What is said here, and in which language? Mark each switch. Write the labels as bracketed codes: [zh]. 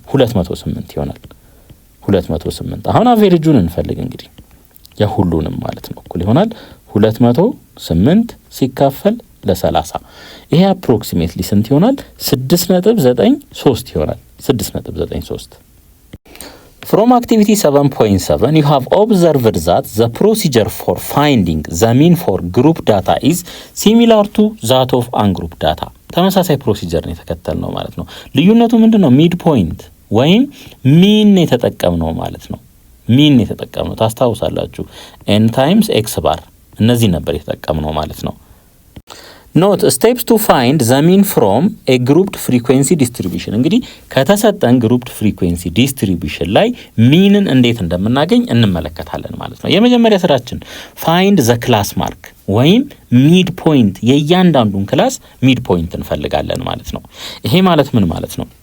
[am] 208 ይሆናል። 208 አሁን አቬሬጁን እንፈልግ እንግዲህ የሁሉንም ማለት ነው እኩል ይሆናል 208 ሲካፈል ለ30 ይሄ አፕሮክሲሜትሊ ስንት ይሆናል? [en] 6.93 ይሆናል። 6.93 From activity 7.7 you have observed that the procedure for finding the mean for group data is similar to that of ungroup data. [am] ተመሳሳይ ፕሮሲጀር ነው የተከተልነው ማለት ነው። ልዩነቱ ምንድነው? ሚድ ፖይንት ወይም ሚን የተጠቀምነው ማለት ነው። ሚን የተጠቀምነው ታስታውሳላችሁ። n times x bar እነዚህ ነበር የተጠቀምነው ማለት ነው። [en] ኖት ስቴፕስ ቱ ፋይንድ ዘ ሚን ፍሮም ኤ ግሩፕድ ፍሪኩዌንሲ ዲስትሪቢዩሽን። [am] እንግዲህ ከተሰጠን ግሩፕድ ፍሪኩዌንሲ ዲስትሪቢዩሽን ላይ ሚንን እንዴት እንደምናገኝ እንመለከታለን ማለት ነው። የመጀመሪያ ስራችን ፋይንድ ዘ ክላስ ማርክ ወይም ሚድ ፖይንት፣ የእያንዳንዱን ክላስ ሚድ ፖይንት እንፈልጋለን ማለት ነው። ይሄ ማለት ምን ማለት ነው?